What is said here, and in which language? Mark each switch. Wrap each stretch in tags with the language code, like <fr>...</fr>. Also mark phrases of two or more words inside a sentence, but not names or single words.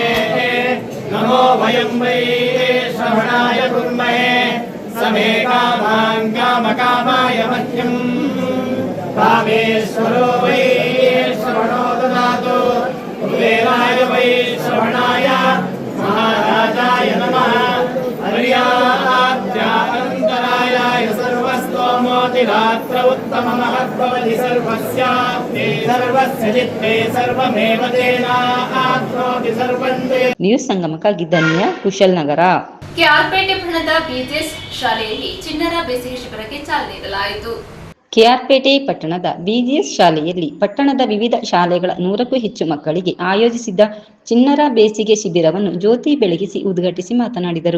<sa>नमो वयं वै श्रवणाय कुर्महे समे कामान् कामकामाय मह्यम् कामेश्वरो वै श्रवणो ददातु कुबेराय वै श्रवणाय महाराजाय नमः। हर्याद्यान्तरायाय सर्वस्तोमोतिरात्र उत्तममहद्भवति सर्वस्याप्ते सर्वस्य चित्ते सर्वमेव तेनाप्नोति सर्वं ते।</sa> <kn>ನ್ಯೂಸ್ ಸಂಗಮಕ್ಕಾಗಿ ಧನ್ಯ ಕುಶಲ್ನಗರ. ಕೆಆರ್ಪೇಟೆ ಪಟ್ಟಣದ ಬಿಜೆಎಸ್ ಶಾಲೆಯಲ್ಲಿ ಚಿಣ್ಣರ ಬೇಸಿಗೆ ಶಿಬಿರಕ್ಕೆ ಚಾಲನೆ ನೀಡಲಾಯಿತು. ಕೆಆರ್ಪೇಟೆ ಪಟ್ಟಣದ ಬಿಜಿಎಸ್ ಶಾಲೆಯಲ್ಲಿ ಪಟ್ಟಣದ ವಿವಿಧ ಶಾಲೆಗಳ 100ಕ್ಕೂ ಹೆಚ್ಚು ಮಕ್ಕಳಿಗೆ ಆಯೋಜಿಸಿದ್ದ ಚಿಣ್ಣರ ಬೇಸಿಗೆ ಶಿಬಿರವನ್ನು ಜ್ಯೋತಿ ಬೆಳಗಿಸಿ ಉದ್ಘಾಟಿಸಿ ಮಾತನಾಡಿದರು.</kn>